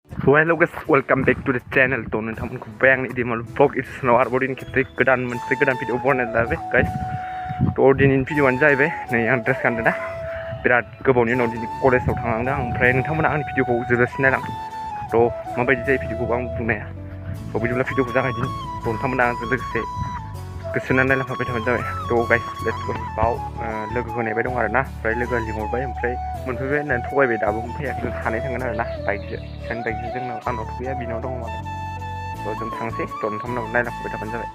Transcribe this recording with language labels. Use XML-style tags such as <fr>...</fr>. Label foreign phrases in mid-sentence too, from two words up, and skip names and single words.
<en>So hello guys, welcome back to the channel.</en> <brx>तो नोंथांमोनखौ बाय आंनि इदिमल</brx> <en>vlog editionआव</en> <brx>आरोबाव दिनै खेबसे मोनसे गोदान भिडिअ बनायनानै लाबाय गाइस। तो दिनैनि भिडिअआनो जाहैबाय नै आं ड्रेस गानदों दा बिराद गोबावनि उनाव दिनै कलेजाव थांनांदों आं। ओमफ्राय नोंथांमोना आंनि भिडिअखौ जोबजासिम नायलां। तो माबायदि जायो भिडिअखौ आं बुंनो हाया। तो बिदिब्ला भिडिअखौ जागायदिनि। तो नोंथांमोना आंजों लोगोसे गोसो होनानै नायलांफाबाय थाबानो जाबाय।</brx> <en>तो guys let's go.</en> <brx>बाव लोगोखौ नेबाय दं आरोना। ओमफ्राय लोगोआ लिंहरबाय ओमफ्राय मोनफैबाय होननानै थगायबाय दाबो मोनफैयाखै। जों सानै थांगोन आरोना बाइकजों। सानै बाइकजों जोंनाव आंनाव गैया बिनाव दङ मालाय। तो जों थांसै। तो नोंथांमोनाव नायलांफाबाय थाबानो जाबाय।</brx>